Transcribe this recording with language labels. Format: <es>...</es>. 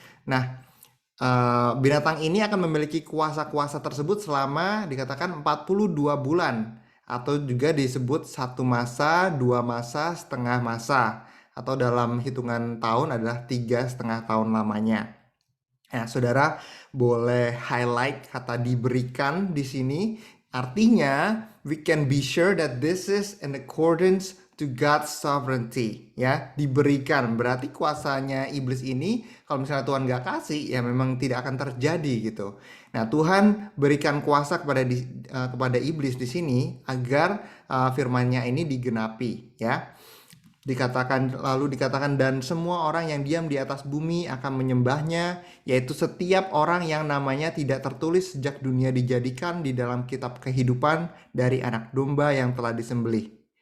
<id>Nah, binatang ini akan memiliki kuasa-kuasa tersebut selama dikatakan 42 bulan atau juga disebut 1 masa, 2 masa, setengah masa atau dalam hitungan tahun adalah 3,5 tahun lamanya. Nah, saudara boleh highlight kata diberikan di sini. Artinya,</id> <en>we can be sure that this is in accordance to God's sovereignty,</en> <id>ya, diberikan. Berarti kuasanya iblis ini, kalau misalnya Tuhan nggak kasih, ya memang tidak akan terjadi gitu. Nah, Tuhan berikan kuasa kepada iblis di sini agar firman-Nya ini digenapi, ya. Lalu dikatakan dan semua orang yang diam di atas bumi akan menyembahnya, yaitu setiap orang yang namanya tidak tertulis sejak dunia dijadikan di dalam kitab kehidupan dari anak domba yang telah disembelih.</id>